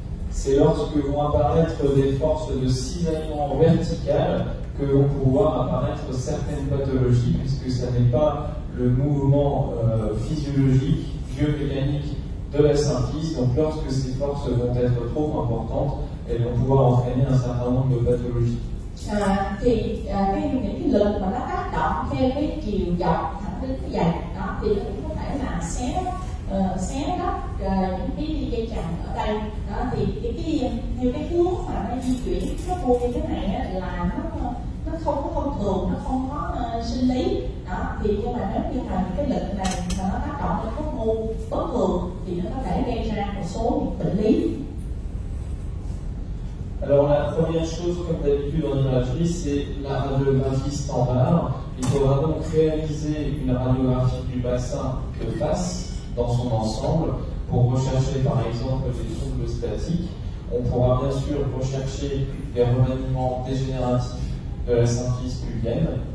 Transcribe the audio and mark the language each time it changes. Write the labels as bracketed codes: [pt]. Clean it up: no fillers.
[fr] C'est lorsque vont apparaître des forces de cisaillement vertical que vont pouvoir apparaître certaines pathologies, puisque ce n'est pas le mouvement physiologique, biomécanique de la symphyse. Donc lorsque ces forces vont être trop importantes, elles vont pouvoir entraîner un certain nombre de pathologies. [vi] Thì những cái lực mà nó tác động theo cái chiều dọc thẳng đến cái dày đó thì nó cũng có thể là xé rách những cái dây chằng ở đây đó, thì theo cái hướng mà nó di chuyển nó mô như thế này á, là nó không có thông thường, nó không có sinh lý đó. Thì nhưng mà nếu như là những cái lực này mà nó tác động lên khớp mô bất thường thì nó có thể gây ra một số những bệnh lý. [fr] Alors la première chose, comme d'habitude en imagerie, c'est la radiographie standard. Il faudra donc réaliser une radiographie du bassin de face dans son ensemble pour rechercher par exemple des troubles statiques. On pourra bien sûr rechercher les remaniements dégénératifs de la symphyse pubienne.